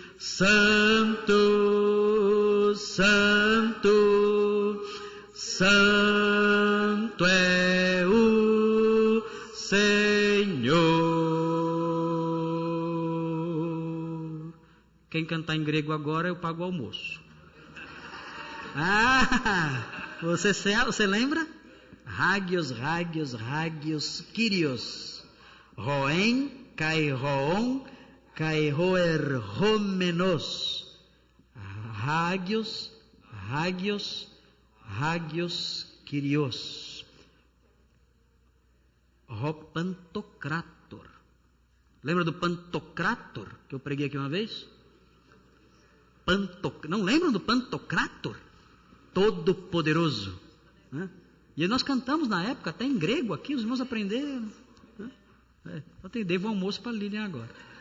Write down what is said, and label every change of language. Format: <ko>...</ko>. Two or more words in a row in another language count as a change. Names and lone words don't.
<pt>Santo, Santo, Santo é o Senhor. Quem cantar em grego agora, eu pago o almoço. Você lembra?</pt> <el>Άγιος, Άγιος, Άγιος, Κύριος. Roen, kai roon, kai roer homenos. Άγιος, Άγιος, Άγιος, Κύριος. Pantocrator.</el> <pt>Lembra do Pantocrator que eu preguei aqui uma vez? Não lembram do Pantocrator? Todo poderoso, né? E nós cantamos na época, até em grego aqui, os irmãos aprenderam. Devo almoço para a Lilian agora.</pt>